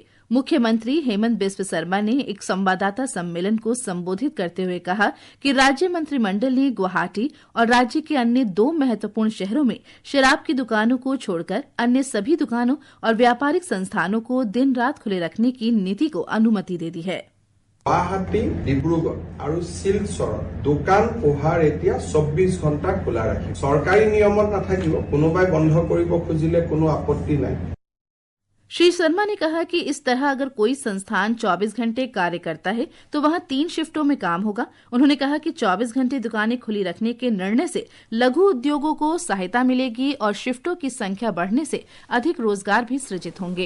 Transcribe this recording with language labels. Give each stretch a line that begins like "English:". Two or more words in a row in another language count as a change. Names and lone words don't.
Hindi: मुख्यमंत्री हेमंत बिस्व शर्मा ने एक संवाददाता सम्मेलन को संबोधित करते हुए कहा कि राज्य मंत्रिमंडल ने गुवाहाटी और राज्य के अन्य 2 महत्वपूर्ण शहरों में शराब की दुकानों को छोड़कर अन्य सभी दुकानों और व्यापारिक संस्थानों को दिन रात खुले रखने की नीति को अनुमति दे दी है।
Assamese: গুৱাহাটী, ডিব্ৰুগড় আৰু শিলচৰত দোকান পোহাৰ এতিয়া 24 ঘণ্টা খোলা ৰাখিব। চৰকাৰী নিয়মত নাথাকিব, কোনোবাই বন্ধ কৰিব খুজিলে কোনো আপত্তি নাই।
Hindi: श्री शर्मा ने कहा कि इस तरह अगर कोई संस्थान 24 घंटे कार्य करता है तो वहां 3 शिफ्टों में काम होगा। उन्होंने कहा कि 24 घंटे दुकानें खुली रखने के निर्णय से लघु उद्योगों को सहायता मिलेगी और शिफ्टों की संख्या बढ़ने से अधिक रोजगार भी सृजित होंगे।